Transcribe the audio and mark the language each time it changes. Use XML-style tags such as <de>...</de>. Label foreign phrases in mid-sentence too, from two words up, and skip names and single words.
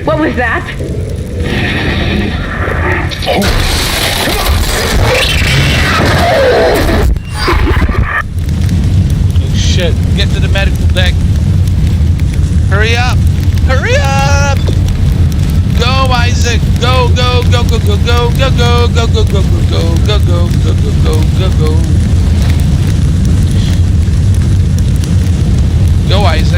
<en>What was that? Oh. Oh shit, get to the medical deck. Hurry up! Hurry up! Go! Isaac! Go, go, go, go, go, go, go, go, go, go, go, go, go, go, go, go, go, go, go. Go, Isaac!</en>